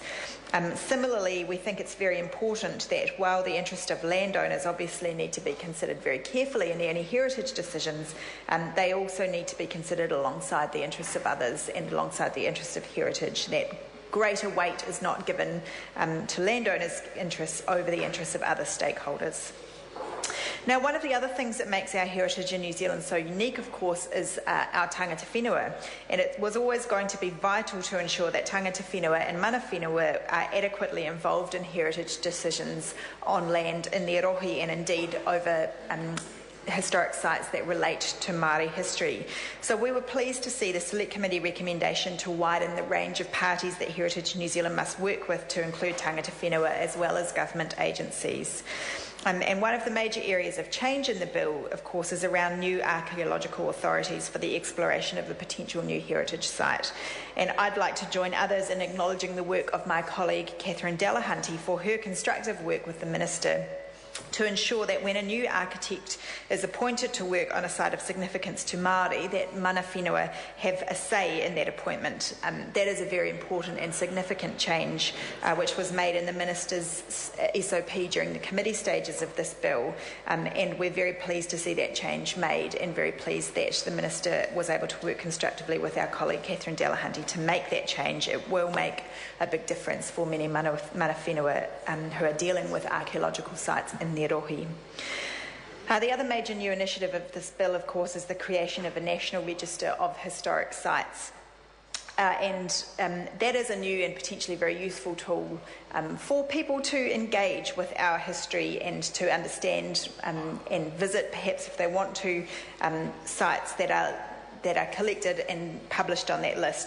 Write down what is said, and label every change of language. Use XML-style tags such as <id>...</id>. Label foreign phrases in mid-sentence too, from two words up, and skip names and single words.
<en>Similarly, we think it's very important that while the interest of landowners obviously need to be considered very carefully in any heritage decisions, they also need to be considered alongside the interests of others and alongside the interests of heritage. That greater weight is not given to landowners' interests over the interests of other stakeholders. Now, one of the other things that makes our heritage in New Zealand so unique, of course, is our</en> <mi>tangata whenua,</mi> <en>and it was always going to be vital to ensure that</en> <mi>tangata whenua</mi> <en>and</en> <mi>mana whenua</mi> <en>are adequately involved in heritage decisions on land in their rohi and indeed over historic sites that relate to Māori history. So we were pleased to see the Select Committee recommendation to widen the range of parties that Heritage New Zealand must work with to include</en> <mi>tangata whenua</mi> <en>as well as government agencies. And one of the major areas of change in the bill, of course, is around new archaeological authorities for the exploration of the potential new heritage site. And I'd like to join others in acknowledging the work of my colleague Catherine Delahunty for her constructive work with the Minister to ensure that when a new architect is appointed to work on a site of significance to Māori, that</en> <mi>mana whenua</mi> <en>have a say in that appointment. That is a very important and significant change which was made in the Minister's SOP during the committee stages of this bill, and we're very pleased to see that change made and very pleased that the Minister was able to work constructively with our colleague Catherine Delahunty to make that change. It will make a big difference for many</en> <mi>mana whenua</mi> <en>who are dealing with archaeological sites in their rohi. The other major new initiative of this bill, of course, is the creation of a national register of historic sites. And that is a new and potentially very useful tool for people to engage with our history and to understand and visit, perhaps if they want to, sites that are collected and published on that list.</en>